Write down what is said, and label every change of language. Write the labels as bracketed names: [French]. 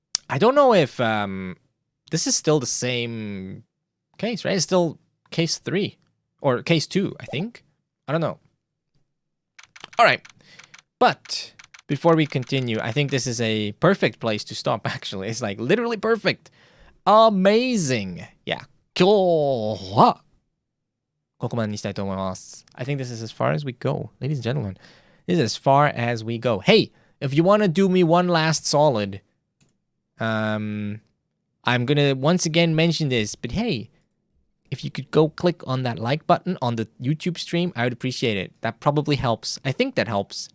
[English] I don't know if this is still the same case, right? It's still case 3 or case 2, I think. I don't know. Alright. But before we continue, I think this is a perfect place to stop, actually. It's like literally perfect. Amazing. Yeah. [Japanese] 今日はここまでにしたいと思います。 [English] I think this is as far as we go. Ladies and gentlemen, this is as far as we go. Hey, if you want to do me one last solid, I'm gonna once again mention this, but hey, if you could go click on that like button on the YouTube stream, I would appreciate it. That probably helps. I think that helps.